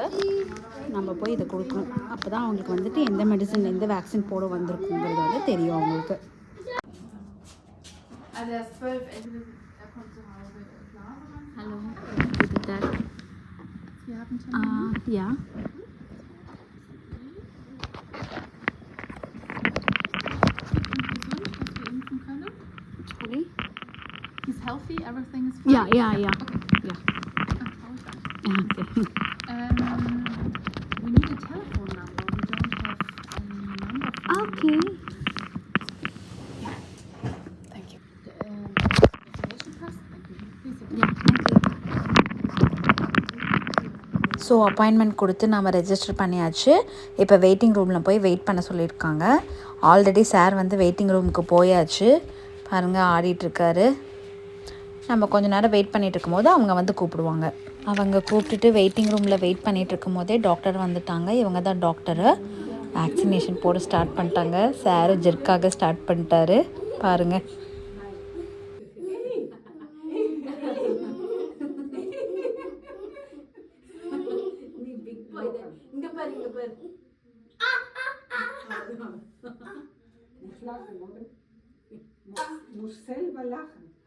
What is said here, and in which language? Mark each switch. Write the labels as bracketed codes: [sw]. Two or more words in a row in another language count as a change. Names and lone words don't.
[ta] நம்ம போய் இதை கொடுக்கணும். அப்போ தான் அவங்களுக்கு வந்துட்டு எந்த மெடிசன் எந்த வேக்சின் போட வந்திருக்குங்கிறது வந்து தெரியும் அவங்களுக்கு. [de] Hallo, guten Tag. Sie haben Termin? Ja. [en] Sorry? He's healthy, everything is fine? Yeah. Okay. Yeah. Okay. We need a telephone number. We don't have any number for Okay. Thank you. Vaccination pass? Thank you. Please sit down. Yeah, thank you. so appointment [ta] கொடுத்து நம்ம ரெஜிஸ்டர் பண்ணியாச்சு. இப்போ [en] waiting roomil [ta] போய் வெயிட் பண்ண சொல்லியிருக்காங்க. [en] already sir [ta] வந்து [en] waiting roomukku [ta] போயாச்சு. பாருங்கள் ஆடிட்டுருக்காரு. நம்ம கொஞ்சம் நேரம் வெயிட் பண்ணிகிட்டு இருக்கும்போது அவங்க வந்து கூப்பிடுவாங்க. அவங்க கூப்பிட்டுட்டு [en] waiting roomil [ta] வெயிட் பண்ணிகிட்டு இருக்கும் போதே டாக்டர் வந்துட்டாங்க. இவங்க தான் டாக்டரு. வேக்சினேஷன் போட ஸ்டார்ட் பண்ணிட்டாங்க. சார் ஜெர்க்காக ஸ்டார்ட் பண்ணிட்டாரு. பாருங்கள். [de] Muss selber lachen.